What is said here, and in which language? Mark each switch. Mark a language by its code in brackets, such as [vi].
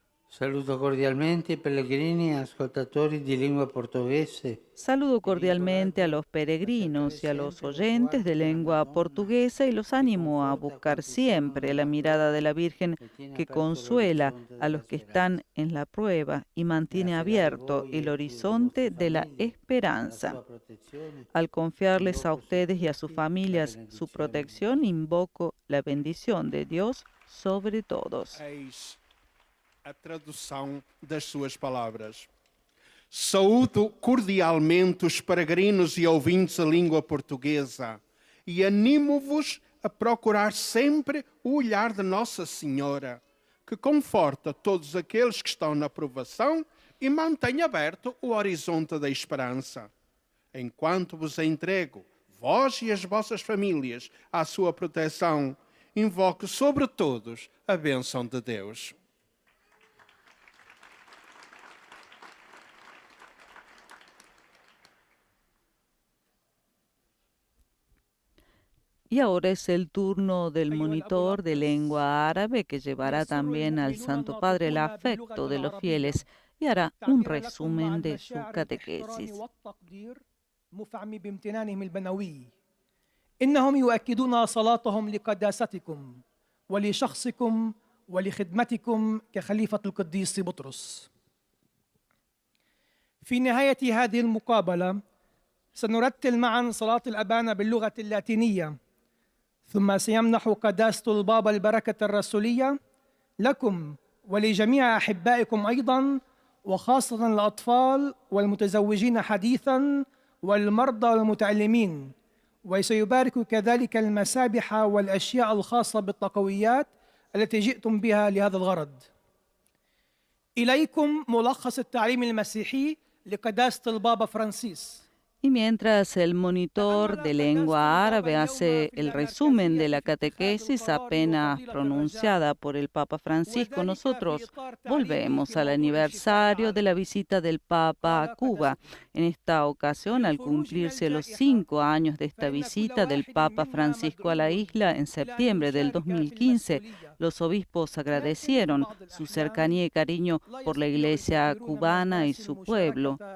[it] Saluto cordialmente i pellegrini e ascoltatori di lingua portoghese. [es] Saludo cordialmente a los peregrinos y a los oyentes de lengua portuguesa y los animo a buscar siempre la mirada de la Virgen que consuela a los que están en la prueba y mantiene abierto el horizonte de la esperanza. Al confiarles a ustedes y a sus familias su protección, invoco la bendición de Dios sobre todos. [pt] A tradução das suas palavras. Saúdo cordialmente os peregrinos e ouvintes da língua portuguesa e animo-vos a procurar sempre o olhar de Nossa Senhora, que conforta todos aqueles que estão na provação e mantenha aberto o horizonte da esperança. Enquanto vos entrego, vós e as vossas famílias, à sua proteção, invoco sobre todos a bênção de Deus. [es] Y ahora es el turno del monitor de lengua árabe que llevará también al Santo Padre el afecto de los fieles y hará un resumen de su catequesis. [ar] مفعم بامتنانهم البنوي إنهم يؤكدون صلاتهم لقداستكم ولشخصكم ولخدمتكم كخليفة القديس بطرس. في نهاية هذه المقابلة سنرتل معا صلاة الأبانة باللغة اللاتينية، ثم سيمنح قداسة البابا البركة الرسولية لكم ولجميع أحبائكم أيضا، وخاصة الأطفال والمتزوجين حديثا والمرضى والمتعلمين، وسيبارك كذلك المسابح والأشياء الخاصة بالطقويات التي جئتم بها لهذا الغرض. إليكم ملخص التعليم المسيحي لقداسة البابا فرانسيس. [es] Y mientras el monitor de lengua árabe hace el resumen de la catequesis apenas pronunciada por el Papa Francisco, nosotros volvemos al aniversario de la visita del Papa a Cuba. En esta ocasión, al cumplirse los 5 años de esta visita del Papa Francisco a la isla en septiembre del 2015, los obispos agradecieron su cercanía y cariño por la iglesia cubana y su pueblo.